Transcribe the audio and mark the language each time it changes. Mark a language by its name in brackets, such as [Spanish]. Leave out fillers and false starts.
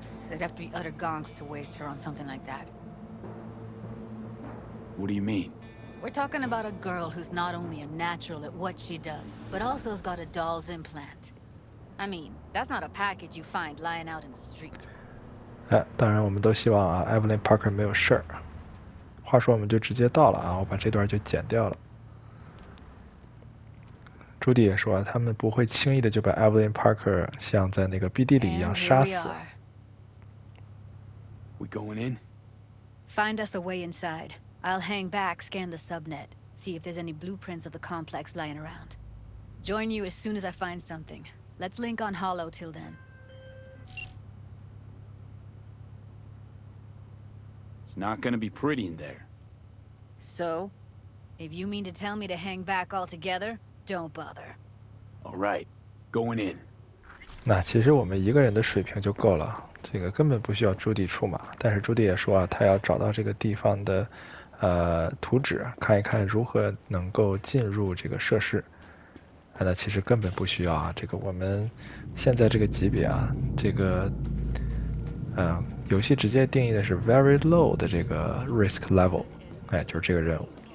[English] There'd have to be utter gonks to waste her on something like that. What do you mean? We're talking about a girl who's not only a natural at what she does, but also has got a doll's implant. I mean, that's not a package you find lying out in the street. [Chinese] 当然我们都希望啊 Evelyn Parker 没有事儿。话说我们就直接到了啊，我把这段就剪掉了。朱迪也说他们不会轻易的就把 Evelyn Parker 像在那个 BD 里一样杀死。 [English] We going in? Find us a way inside. I'll hang back, scan the subnet, see if there's any blueprints of the complex lying around. Join you as soon as I find something. Let's link on Hollow till then. It's not gonna be pretty in there. So? If you mean to tell me to hang back altogether, don't bother. All right, going in. [Chinese] 那其实我们一个人的水平就够了，这个根本不需要朱迪出马。但是朱迪也说啊，他要找到这个地方的图纸，看一看如何能够进入这个设施。那其实根本不需要啊，这个我们现在这个级别啊，这个游戏直接定义的是 [English] very low [Chinese] 的这个 [English] risk level， [Chinese] 就是这个任务。